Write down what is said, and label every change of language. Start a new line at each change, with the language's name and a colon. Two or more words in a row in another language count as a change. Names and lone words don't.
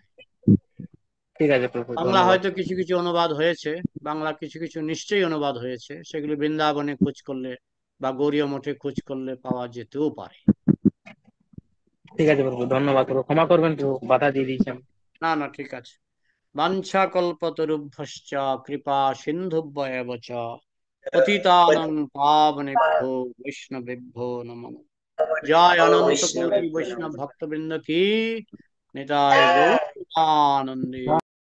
Bangla: ঠিক আছে প্রভু, বাংলা ধন্যবাদ। হয়তো কিছু কিছু অনুবাদ হয়েছে, বাংলা কিছু কিছু নিশ্চয়ই অনুবাদ হয়েছে, সেগুলি বৃন্দাবনে খোঁজ করলে বা গৌরীয় মঠে খোঁজ করলে পাওয়া যেতেও পারে। ঠিক আছে প্রভু, ধন্যবাদ প্রভু, ক্ষমা করবেন প্রভু, বাধা দিয়ে দিয়েছেন। না না, ঠিক আছে।
Sanskrit: বাঞ্ছা কল্পতরুভ্যশ্চ কৃপা সিন্ধুভ্যেব চ পতিতানাং পাবনেভ্যো বৈষ্ণবেভ্যো নমঃ।
Bangla: জয় অনন্ত কোটি বৈষ্ণব ভক্তবৃন্দ কি, নিতাই গৌর আনন্দে।